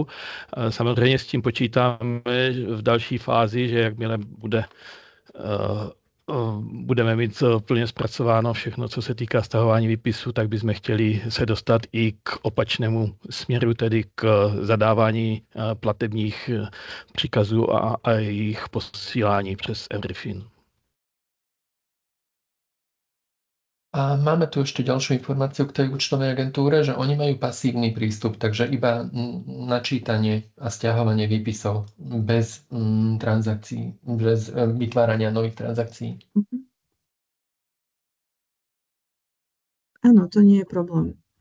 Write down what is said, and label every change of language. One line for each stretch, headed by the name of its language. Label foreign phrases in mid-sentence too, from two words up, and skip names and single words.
Czech: Samozřejmě s tím počítáme v další fázi, že jakmile budeme mít plně zpracováno všechno, co se týká stahování výpisu, tak bychom chtěli se dostat i k opačnému směru, tedy k zadávání platebních příkazů a jejich posílání přes Everyfin.
Slovak: A máme tu ešte ďalšiu informáciu k tej účtovej agentúre, že oni majú pasívny prístup, takže iba načítanie a stiahovanie výpisov bez transakcií, bez vytvárania nových transakcií. Áno, to nie je problém.